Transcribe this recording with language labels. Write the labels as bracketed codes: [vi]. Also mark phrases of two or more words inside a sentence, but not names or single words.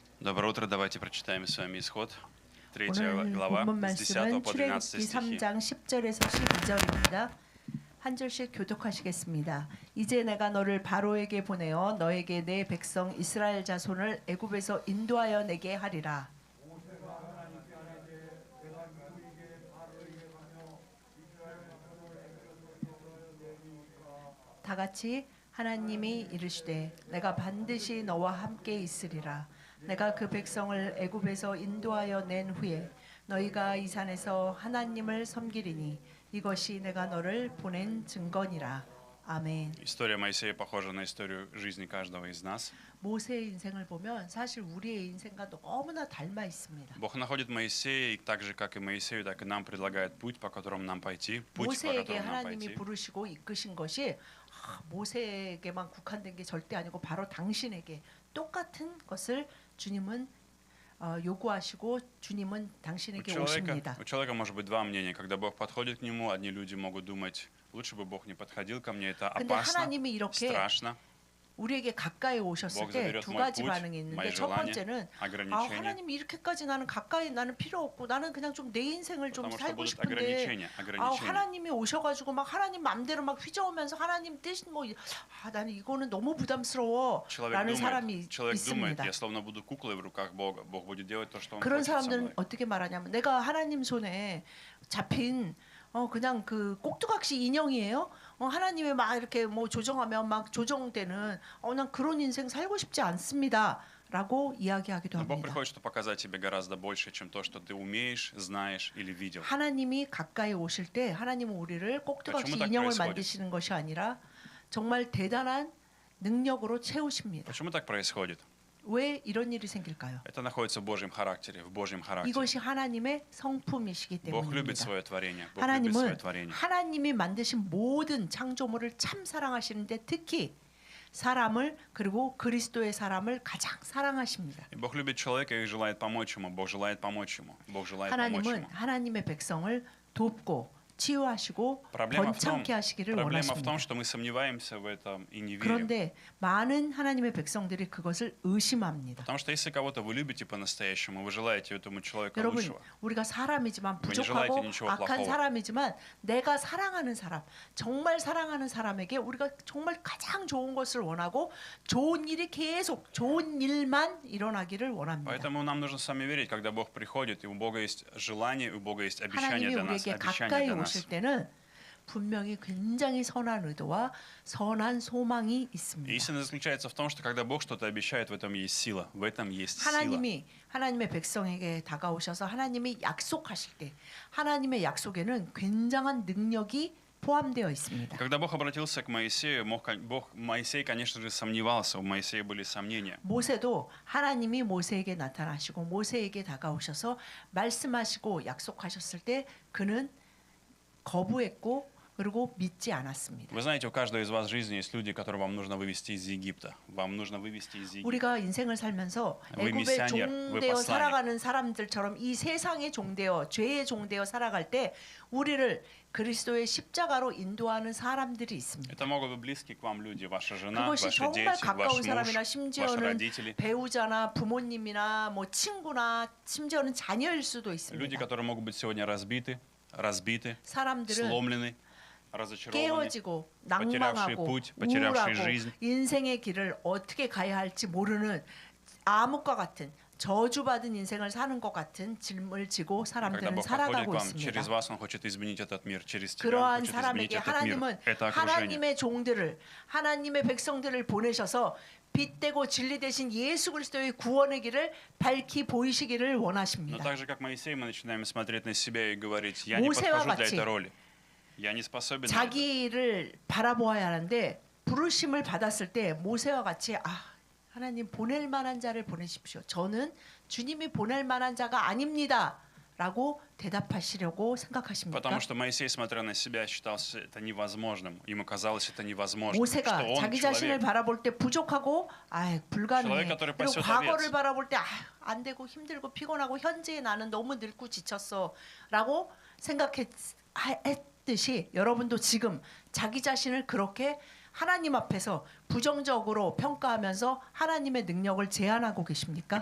[ru] Доброе утро, давайте прочитаем с вами Исход, 3 [ko] 오늘 [ru] глава, [ko] 본문 [ru] с 10 [ko] 말씀은 [ru] по 12 [ko] 출애굽기 [ru] стихи. [ko] 3장 10절에서 12절입니다. 한 절씩 교독하시겠습니다. 이제 내가 너를 바로에게 보내어 너에게 내 백성 이스라엘 자손을 애굽에서 인도하여 내게 하리라. 다 같이 하나님이 이르시되 내가 반드시 너와 함께 있으리라. 내가 그 백성을 애굽에서 인도하여 낸 후에 너희가 이 산에서 하나님을 섬기리니 이것이 내가 너를 보낸 증거니라. 아멘. [ru] История Моисея похожа на историю жизни каждого из нас. [ko] 모세의 인생을 보면 사실 우리의 인생과 너무나 닮아 있습니다. [ru] Бог находит Моисея, и так же, как и Моисею, так и нам предлагает путь, по которому нам пойти. Путь, по [ko] 모세에게 [ru] которому нам [ko] 하나님이 [ru] пойти. [ko] 부르시고 이끄신 것이 모세에게만 국한된 게 절대 아니고 바로 당신에게 똑같은 것을 주님은 요구하시고 주님은 당신에게 오십니다. [ru] У человека может быть два мнения. Когда Бог подходит к нему, одни люди могут думать, лучше бы Бог не подходил ко мне, это [ko] 근데 [ru] опасно, [ko] 하나님이 이렇게 [ru] страшно. [ko] 우리에게 가까이 오셨을 [ru] Бог [ko] 때 [ru] заберет [ko] 두 [ru] мой [ko] 가지 [ru] путь, [ko] 반응이 있는데 [ru] мои [ko] 첫 [ru] желания, [ko] 번째는 [ru] ограничения. [ko] 하나님이 이렇게까지 나는 가까이 나는 필요 없고 나는 그냥 좀 내 인생을 좀 [ru] Потому что [ko] 살고 [ru] будут [ko] 싶은데 [ru] ограничения. [ko] 하나님이 오셔가지고 막 하나님 맘대로 막 휘저으면서 하나님 뜻 나는 이거는 너무 부담스러워라는 사람이 [ru] человек думает, [ko] 있습니다. [ru] я словно буду куклой в руках Бога. Бог будет делать то, что Он [ko] 그런 [ru] хочет со [ko] 사람들은 [ru] мной. [ko] 어떻게 말하냐면 내가 하나님 손에 잡힌 그냥 그 꼭두각시 인형이에요. 하나님이 막 이렇게 뭐 조정하면 막 조정되는 난 그런 인생 살고 싶지 않습니다라고 이야기하기도 [ru] Но Бог [ko] 합니다. [ru] приходит, чтобы показать тебе гораздо больше, чем то, что ты умеешь, знаешь или видел. [ko] 하나님이 가까이 오실 때 하나님은 우리를 꼭두각시 [ru] почему так [ko] 인형을 [ru] происходит? [ko] 만드시는 것이 아니라 정말 대단한 능력으로 채우십니다. [ru] Почему так происходит? [ko] 왜 이런 일이 생길까요? [ru] Это находится в Божьем характере, в Божьем характере. [ko] 이것이 하나님의 성품이시기 [ru] Бог любит [ko] 때문입니다. [ru] свое творение. Бог любит свое [ko] 하나님은 [ru] творение. [ko] 하나님이 만드신 모든 창조물을 참 사랑하시는데 특히 사람을 그리고 그리스도의 사람을 가장 사랑하십니다. [ru] И Бог любит человека и желает помочь ему. Бог желает помочь ему. Бог желает помочь [ko] 하나님은 [ru] ему. [ko] 하나님의 백성을 돕고 치유하시고 번창케 하시기를 [ru] проблема в [ko] 원하십니다. [ru] том, что мы сомневаемся в этом и не верим. [ko] 그런데 많은 하나님의 백성들이 그것을 의심합니다. [ru] Потому что если кого-то вы любите по-настоящему, вы желаете этому человеку [ko] 여러분, [ru] лучшего. [ko] 우리가 사람이지만 [ru] Вы не [ko] 부족하고 [ru] желаете ничего [ko] 악한 [ru] плохого. [ko] 사람이지만 내가 사랑하는 사람, 정말 사랑하는 사람에게 우리가 정말 가장 좋은 것을 원하고 좋은 일이 계속 좋은 일만 일어나기를 원합니다. [ru] Поэтому нам нужно с вами верить, когда Бог приходит, и у Бога есть желание, и у Бога есть обещание [ko] 하나님이 [ru] для нас, [ko] 우리에게 [ru] обещание [ko] 가까이 [ru] для нас. [ko] 오실 때는 분명히 굉장히 선한 의도와 선한 소망이 있습니다. [ru] Истина заключается в том, что когда Бог что-то обещает, в этом есть сила, в этом есть сила. [ko] 하나님의 백성에게 다가오셔서 하나님이 약속하실 때 하나님의 약속에는 굉장한 능력이 포함되어 있습니다. [ru] Когда Бог обратился к Моисею, Моисей, конечно же, сомневался, у Моисея были сомнения. [ko] 모세도 하나님이 모세에게 나타나시고 모세에게 다가오셔서 말씀하시고 약속하셨을 때 그는 거부했고 그리고 믿지 않았습니다. [ru] Вы знаете, у каждого из вас в жизни есть люди, которые вам нужно вывести из Египта. Вам нужно вывести из Египта. [ko] 우리가 인생을 살면서 [ru] вы [ko] 애굽의 [ru] миссионер, вы [ko] 종되어 [ru] посланник. [ko] 살아가는 사람들처럼 이 세상의 종되어 죄의 종되어 살아갈 때 우리를 그리스도의 십자가로 인도하는 사람들이 있습니다. [ru] Это могут быть близкие к вам люди, ваша жена, [ko] 그것이 [ru] ваши [ko] 정말 [ru] дети, [ko] 가까운 [ru] ваш муж, [ko] 사람이나 [ru] ваши [ko] 심지어는 [ru] родители. [ko] 배우자나 부모님이나 뭐 친구나 심지어는 자녀일 수도 [ru] Люди, [ko] 있습니다. [ru] которые могут быть сегодня разбиты, [ko] 사람들은 [ru] сломлены, разочарованы, [ko] 깨어지고 [ru] потерявшие [ko] 낭망하고 [ru] путь, потерявшие [ko] 우울하고 [ru] жизнь. [ko] 인생의 길을 어떻게 가야 할지 모르는 암흑과 같은 저주받은 인생을 사는 것 같은 짐을 지고 [ru] Когда [ko] 사람들은 [ru] Бог подходит к [ko] 살아가고 [ru] вам, [ko] 있습니다. [ru] через вас Он хочет изменить этот мир, через тебя Он [ko] 그러한 [ru] хочет изменить [ko] 사람에게 [ru] этот мир, [ko] 하나님은 [ru] это окружение. [ko] 하나님의 종들을 하나님의 백성들을 보내셔서 빛되고 진리 되신 예수 그리스도의 구원의 길을 밝히 보이시기를 [ru] Но [ko] 원하십니다. [ru] так же, как Моисей, мы начинаем смотреть на себя и говорить, я не [ko] 모세와 [ru] подхожу для [ko] 같이 [ru] этой роли. Я не способен на это. [ko] 자기를 바라보아야 하는데 부르심을 받았을 때 모세와 같이 하나님 보낼 만한 자를 보내십시오. 저는 주님이 보낼 만한 자가 아닙니다. 라고 대답하시려고 생각하십니까? [ru] Потому что Моисей, смотря на себя, считал это невозможным. Ему казалось это невозможным. [ko] 모세가 [ru] Что он [ko] 자기 자신을 [ru] человек, [ko] 바라볼 때 부족하고 불가능해. [ru] человек, который [ko] 그리고 [ru] пасет [ko] 과거를 [ru] овец. [ko] 바라볼 때 안 되고 힘들고 피곤하고 현재의 나는 너무 늙고 지쳤어. 라고 생각했듯이 여러분도 지금 자기 자신을 그렇게 하나님 앞에서 부정적으로 평가하면서 하나님의 능력을 제한하고 계십니까?